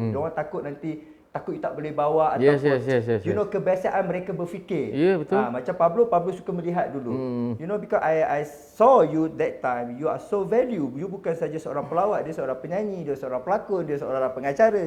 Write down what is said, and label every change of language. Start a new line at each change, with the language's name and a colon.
Malay: Diorang takut nanti you tak boleh bawa ataupun
English: yes. you know,
Malay: kebiasaan mereka berfikir. Ya, betul. Macam Pablo suka melihat dulu.
English: You know, because I saw you that time, you are so value.
Malay: You bukan saja seorang pelawak, dia seorang penyanyi, dia seorang pelakon, dia seorang pengacara.